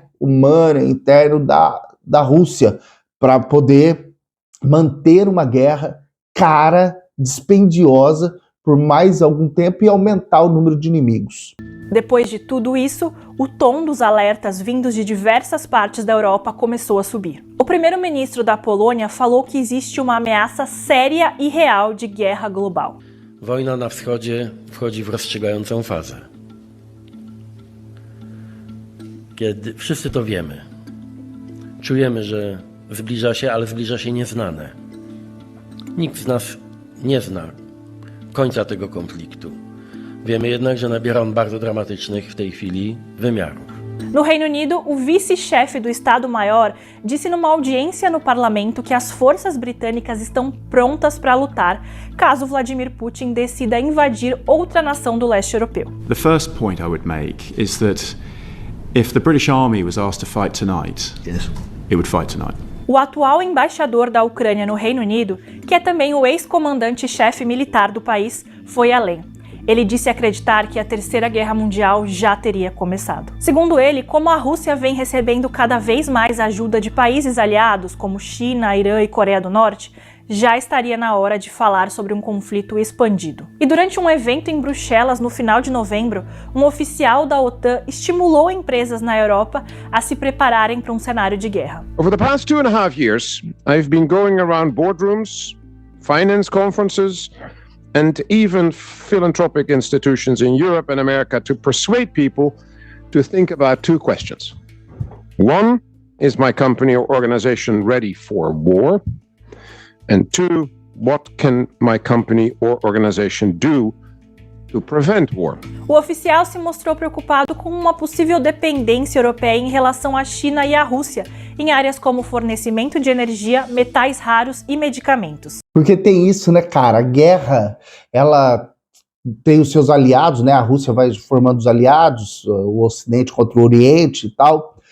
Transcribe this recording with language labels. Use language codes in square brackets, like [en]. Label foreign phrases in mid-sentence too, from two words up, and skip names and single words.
[pt] Humano, interno da Rússia, para poder manter uma guerra cara, dispendiosa, por mais algum tempo e aumentar o número de inimigos. Depois de tudo isso, o tom dos alertas vindos de diversas partes da Europa começou a subir. O primeiro-ministro da Polônia falou que existe uma ameaça séria e real de guerra global. [pl] Wojna na wschodzie wchodzi w rozstrzygającą fazę. Kiedy wszyscy to wiemy. Czujemy, że zbliża się, ale zbliża się nieznane. Nikt z nas nie zna końca tego konfliktu. Wiemy jednak, że nabiera on bardzo dramatycznych w tej chwili wymiarów. [pt] No Reino Unido, o vice-chefe do Estado-Maior disse numa audiência no parlamento que as forças britânicas estão prontas para lutar caso Vladimir Putin decida invadir outra nação do leste europeu. [en] The first point I would make is that if the British Army was asked to fight tonight, it would fight tonight. [pt] O atual embaixador da Ucrânia no Reino Unido, que é também o ex-comandante-chefe militar do país, foi além. Ele disse acreditar que a Terceira Guerra Mundial já teria começado. Segundo ele, como a Rússia vem recebendo cada vez mais ajuda de países aliados, como China, Irã e Coreia do Norte, já estaria na hora de falar sobre um conflito expandido. E durante um evento em Bruxelas no final de novembro, um oficial da OTAN estimulou empresas na Europa a se prepararem para um cenário de guerra. [en] Over the past 2.5 years, I've been going around boardrooms, finance conferences, and even philanthropic institutions in Europe and America to persuade people to think about two questions. One, is my company or organization ready for war? And two, what can my company or organization do to prevent war? [pt] O oficial se mostrou preocupado com uma possível dependência europeia em relação à China e à Rússia, em áreas como fornecimento de energia, metais raros e medicamentos. Porque tem isso, né, cara? A guerra, ela tem os seus aliados, né? A Rússia vai formando os aliados, o Ocidente contra o Oriente e tal.